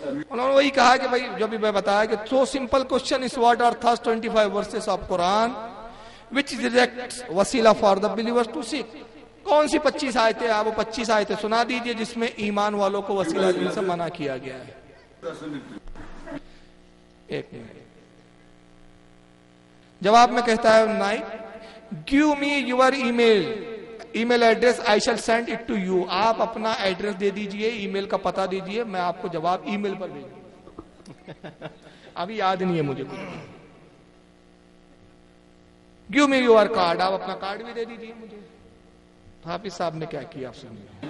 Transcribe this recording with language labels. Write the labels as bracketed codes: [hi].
[ur] انہوں نے وہی کہا کہ بھائی جو بھی میں بتایا کہ [en] so simple question is what are first 25 verses of Quran which rejects wasila for the believers to seek. [ur] کون سی 25 آیتیں, آپ وہ 25 آیتیں سنا دیجئے جس میں ایمان والوں کو وسیلہ لینے سے منع کیا گیا ہے. ایک منٹ. جواب میں کہتا ہے Naik, [en] give me your email address, I shall send it to you. [ur] آپ اپنا ایڈریس دے دیجئے, ای میل کا پتہ دیجئے, میں آپ کو جواب ای میل پر بھیجوں. ابھی یاد نہیں ہے مجھے. [en] give me your card, [ur] آپ اپنا کارڈ بھی دے دیجئے مجھے. حافظ صاحب نے کیا کیا آپ سنیے.